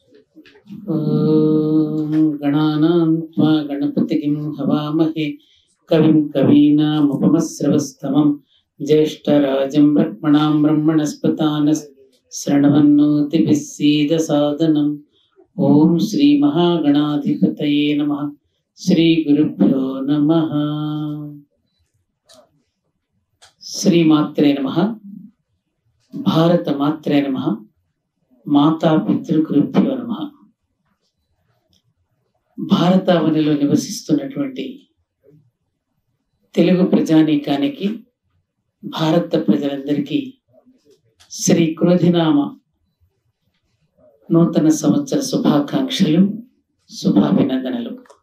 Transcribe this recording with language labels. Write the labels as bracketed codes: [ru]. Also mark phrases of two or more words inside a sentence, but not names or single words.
[sa] गणानां त्वा गणपतिं हवामहे कविं कवीनामुपमश्रवस्तमं ज्येष्ठराजं ब्रह्मणां ब्रह्मणस्पतानशृण्वन्नोतिभिः सीदसादनम्। ओं श्री महागणाधिपतये नमः। श्री गुरुभ्यो नमः। श्रीमात्रे नमः। भारत मात्रे नमः। మాతా పితృగురుభ్యో నమః. [te] భారతావనిలో నివసిస్తున్నటువంటి తెలుగు ప్రజానీకానికి, భారత ప్రజలందరికీ శ్రీ క్రోధినామ నూతన సంవత్సర శుభాకాంక్షలు, శుభాభినందనలు.